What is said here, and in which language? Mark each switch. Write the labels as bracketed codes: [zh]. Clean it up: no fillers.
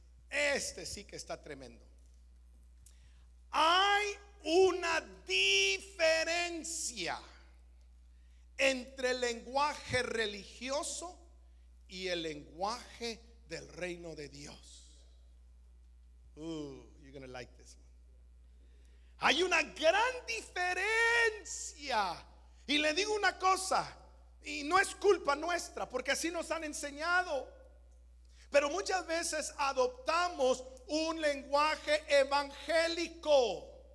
[es] Este sí que está tremendo. Hay una diferencia entre el lenguaje religioso y el lenguaje del reino de Dios. [en] You're gonna like this one. [es] Hay una gran diferencia. Y le digo una cosa, y no es culpa nuestra, porque así nos han enseñado. pero muchas veces adoptamos un lenguaje evangélico.